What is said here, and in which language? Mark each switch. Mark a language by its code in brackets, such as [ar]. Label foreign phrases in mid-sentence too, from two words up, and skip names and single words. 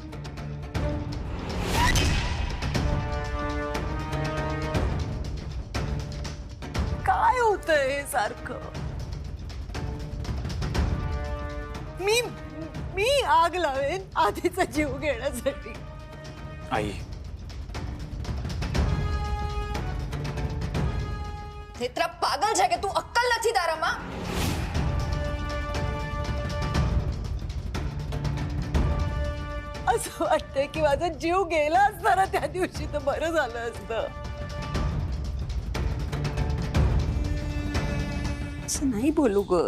[mr] काय होतंय हे सारखं? मी आग लावेन आधीचा जीव घेण्यासाठी. आई [gu] नेत्रा पागल છે કે તું અક્કલ નથી તારામાં? [mr] असं वाटतंय की माझा जीव गेला असता ना त्या दिवशी तर बरं झालं असतं. असं नाही बोलू ग.